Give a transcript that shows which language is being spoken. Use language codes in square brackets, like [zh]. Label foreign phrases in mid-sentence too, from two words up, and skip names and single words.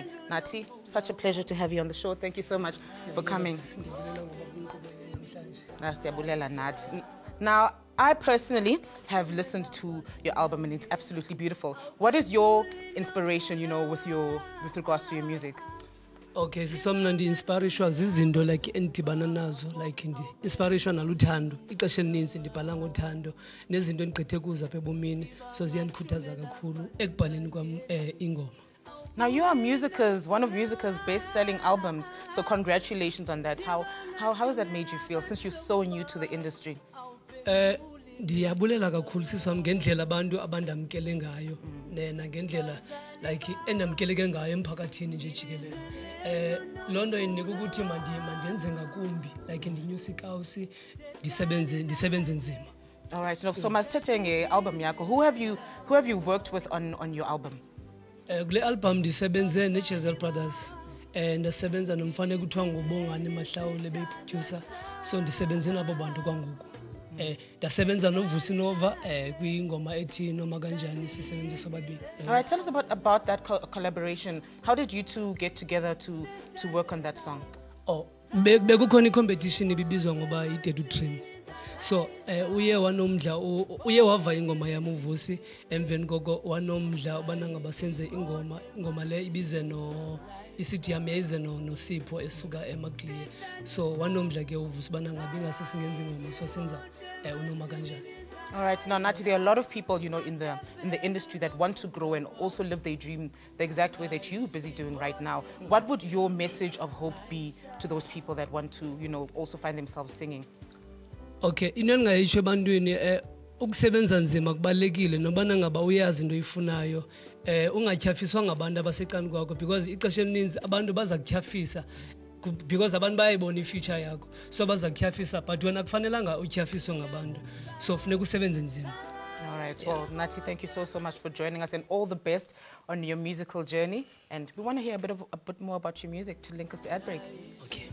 [en] Nati, such a pleasure to have you on the show. Thank you so much for coming. Now, I personally have listened to your album and it's absolutely beautiful. What is your inspiration, you know, with regards to your music? Okay, so I'm not inspiration [xh] zizinto like endibana nazo, [en] like inspiration naluthando. [xh] Ixesha elininzi ndibhala ngothando nezinto endigqithe kuzo apha ebomini, so ziyandikhuthaza kakhulu ekubhaleni kwam ingoma. [en] Now, you are one of Musica's best-selling albums, so congratulations on that. How has that made you feel since you're so new to the industry? [xh] Ndiyabulela kakhulu siswam ngendlela abantu abandamkele ngayo nangendlela like endamkeleke ngayo emphakathini nje jikelele. London indinika ukuthi mandenze ngakumbi like ndinyusa ikawusi ndisebenze nzima. [en] All right, [xh] so masithethe nge-album yakho. [en] Who have you worked with on your album? [xh] Kule album ndisebenze neJezel Brothers ndasebenza nomfana kuthiwa ngubongani Mahlawule beyiproducer, so ndisebenze nabo bantu kwangoku. Ndasebenza noVusi Nova kwingoma ethi noma kanjani sisebenze sobabili. [en] All right, tell us about that collaboration. How did you two get together to work on that song? [xh] Bekukhona icompetition ibibizwa ngoba iDedu Dream. So uye wava ingoma yami uVusi, emveni koko wanomdla ubana ngabasenze ingoma le ibize no isithi yami yayize noSipho esuka eMagclear. So wanomdla ke uVusi bana ngabe ingase singenza ingoma so senza unoma kanjani. [en] All right, now Nati, there are a lot of people, in the industry that want to grow and also live their dream the exact way that you're busy doing right now. What would your message of hope be to those people that want to, also find themselves singing? [xh] Okay, inongayisho ebantwini ukusebenza nzima kubalekile nobana ngaba uyazi into oyifunayo ungatyhafiswa ngabantu abasecani kwakho because ixesha elininzi abantu baza kutyhafisa because abantu bayayibona ifuture yakho so baza kutyhafisa but wena kufanelanga utyhafiswe ngabantu so funeka usebenze nzima. [en] All right. Well, Nati, thank you so much for joining us and all the best on your musical journey. And we want to hear a bit more about your music to link us to ad break. Okay.